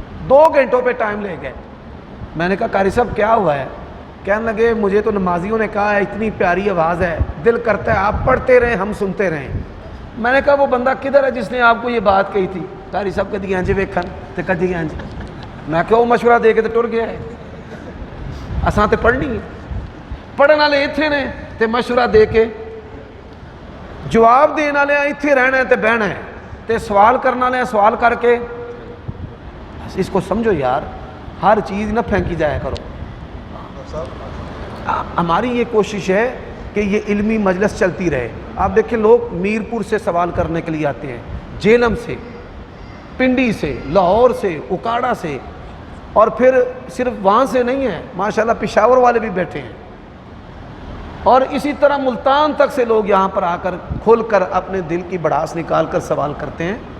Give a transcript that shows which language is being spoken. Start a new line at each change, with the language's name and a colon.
Urdu: 2 گھنٹوں پہ ٹائم لے گئے. میں نے کہا قاری صاحب کیا ہوا ہے؟ کہنے لگے مجھے تو نمازیوں نے کہا ہے اتنی پیاری آواز ہے، دل کرتا ہے آپ پڑھتے رہیں ہم سنتے رہیں. میں نے کہا وہ بندہ کدھر ہے جس نے آپ کو یہ بات کہی تھی؟
Punjabi: قاری صاحب کدی انج
Urdu: ویکھن تے کدی انج.
Punjabi: میں کہا وہ مشورہ دے کے تے ٹر گیا ہے. اساں تے پڑھنی، پڑھن والے ایتھے نے تے مشورہ دے کے جواب دین والے ایتھے رہنا ہے تے بہنا ہے، تے سوال کرنا والے سوال کر کے.
Urdu: اس کو سمجھو یار، ہر چیز نہ پھینکی جایا کرو. ہماری یہ کوشش ہے کہ یہ علمی مجلس چلتی رہے. آپ دیکھیں لوگ میرپور سے سوال کرنے کے لیے آتے ہیں، جیلم سے، پنڈی سے، لاہور سے، اکاڑا سے، اور پھر صرف وہاں سے نہیں ہے، ماشاءاللہ پشاور والے بھی بیٹھے ہیں، اور اسی طرح ملتان تک سے لوگ یہاں پر آ کر کھل کر اپنے دل کی بڑاس نکال کر سوال کرتے ہیں.